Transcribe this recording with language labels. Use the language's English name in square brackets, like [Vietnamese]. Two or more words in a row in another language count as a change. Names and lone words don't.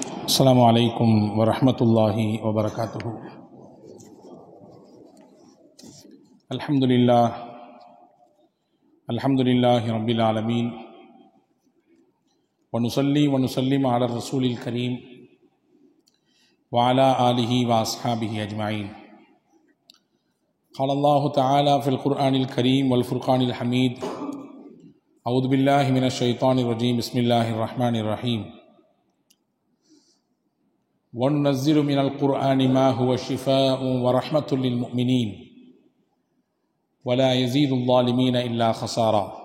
[Arabic] السلام عليكم ورحمة الله وبركاته. الحمد لله رب العالمين ونصلي ونسلم على رسوله الكريم وعلى آله وأصحابه أجمعين. قال الله تعالى في القرآن الكريم والفرقان الحميد أعوذ بالله من الشيطان الرجيم بسم الله الرحمن الرحيم وَنُنَزِّلُ مِنَ الْقُرْآنِ مَا هُوَ شِفَاءٌ وَرَحْمَةٌ لِلْمُؤْمِنِينَ وَلَا يَزِيدُ الظَّالِمِينَ إِلَّا خَسَارًا.